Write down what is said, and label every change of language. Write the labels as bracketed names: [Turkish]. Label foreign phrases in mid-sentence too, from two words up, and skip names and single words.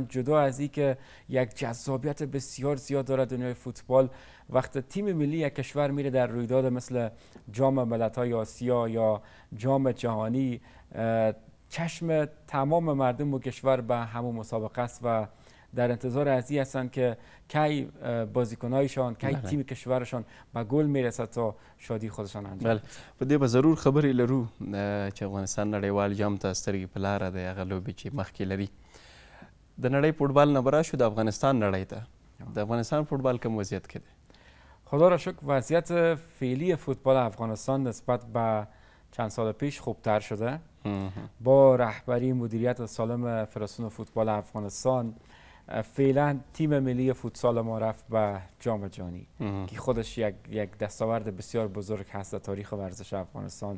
[Persian] جدا از این که یک جذابیت بسیار زیاد داره دنیای فوتبال، وقتی تیم ملی یک کشور میره در رویداد مثل جام ملت‌های آسیا یا جام جهانی، چشم تمام مردم و کشور به همون مسابقه است و در انتظار از این هستند که کی بازیکنایشان، کی تیم کشورشان به گل میرسه تا شادی خودشان انجام بله. [Pashto] په دې به ضرور خبرې لرو چې افغانستان نړیوال جام ته سترګې په لاره دی، هغه لوبې چې مخکې لري. د نړۍ فوټبال نه به راشو د افغانستان نړۍ ته. د افغانستان فوتبال کوم وضعیت کې دی؟ [Persian] خدا را شکر وضعیت فعلی فوتبال افغانستان نسبت به چند سال پیش خوبتر شده. با رهبری مدیریت سالم فدراسیون فوتبال افغانستان فعلا تیم ملی فوتسال ما رفت به جام جهانی که خودش یک دستاورد بسیار بزرگ هست در تاریخ ورزش افغانستان.